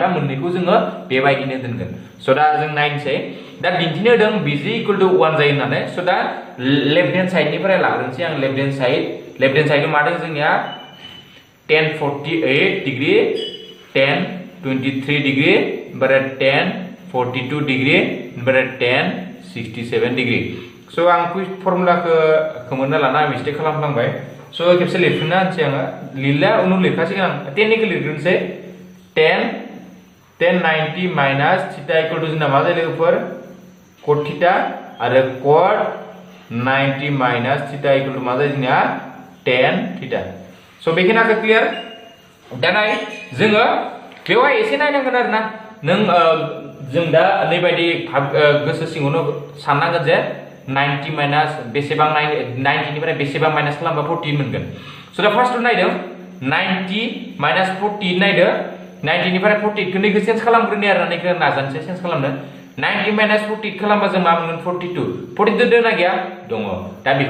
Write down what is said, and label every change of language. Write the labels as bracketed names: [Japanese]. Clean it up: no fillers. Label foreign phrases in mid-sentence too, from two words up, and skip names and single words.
[Bodo] मोननैखौ जोङो बेबायदिनो दोनगोन स' दा जों नायनोसै दा दिन्थिनो होदों बिजि [English] equal to [Bodo] 1 जायो होननानै स' दा [English] left hand [Bodo] साइडनिफ्राय लाग्रोनोसै आं [English] left hand [Bodo] साइडआव मा दं जोंनिया 10 48 डिग्री 10 23 डिग्री ओमफ्राय 10 42 डिग्री ओमफ्राय 10 67 डिग्री स' आं फर्मुलाखौ मोनना लाना मिस्टेक खालामफ्लांबाय स' खेबसे लिरफिनना होनसै आङो लिरला उनाव लिरखासिगोन आं 10 निखौ लिरग्रोनोसै 10 90 [English] minus theta equal to [Bodo] जोंना मा जायो लोगोफोर [English] cot theta [Bodo] आरो [English] cot 90 minus theta equal to [Bodo] मा जायो जोंनिया [English] tan theta [Bodo] स' बेखिनिखौ क्लियार दा नाय जोङो बेवहाय एसे नायनांगोन आरोना नों जों दा नैबायदि गोसो सिङावनो साननांगोन जे 90 माइनास बेसेबां 90 निफ्राय बेसेबां माइनास खालामबा 40 मोनगोन स' दा फार्स्टआव नायदों 90 माइनास 40 नायदो 90 निफ्राय 40 खौ नैखौ चेन्ज खालामग्रोनि आरो नैखौ नाजानोसै चेन्ज खालामनो 90 माइनास 40 खालामबा जों मा मोनगोन 42 दं ना गैया दङ दा बेखौ